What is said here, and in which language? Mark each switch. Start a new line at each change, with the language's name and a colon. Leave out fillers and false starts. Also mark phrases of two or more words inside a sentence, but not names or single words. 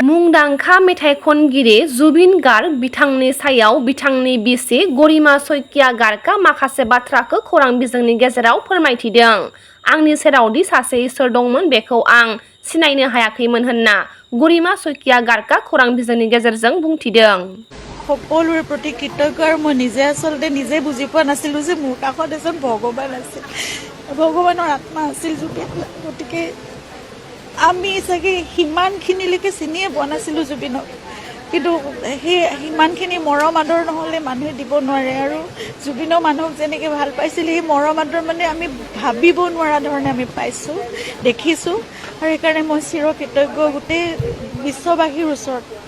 Bodo: मुंदांखा मेथाइ खनगिरि जुबिन गार्ग बिथांनि सायाव बिथांनि बिसि गरिमा सैकिया गार्गआ माखासे बाथ्राखौ खौरां बिजोंनि गेजेराव फोरमायथिदों आंनि सेरावदि सासे इसोर दंमोन बेखौ आं सिनायनो हायाखैमोन होनना गरिमा सैकिया गार्गआ खौरां बिजोंनि गेजेरजों बुंथिदों
Assamese: সকলোৰে প্ৰতি কৃতজ্ঞ আৰু মই নিজে আচলতে নিজে বুজি পোৱা নাছিলোঁ যে মোৰ কাষত এজন ভগৱান আছিল ভগৱানৰ আত্মা আছিল জুবিন গতিকে আমি চাগে সিমানখিনিলৈকে চিনিয়ে পোৱা নাছিলোঁ জুবিনক কিন্তু সেই সিমানখিনি মৰম আদৰ নহ'লে মানুহে দিব নোৱাৰে আৰু জুবিনৰ মানুহক যেনেকৈ ভাল পাইছিল সেই মৰম আদৰ মানে আমি ভাবিব নোৱাৰা ধৰণে আমি পাইছোঁ দেখিছোঁ আৰু সেইকাৰণে মই চিৰকৃতজ্ঞ গোটেই বিশ্ববাসীৰ ওচৰত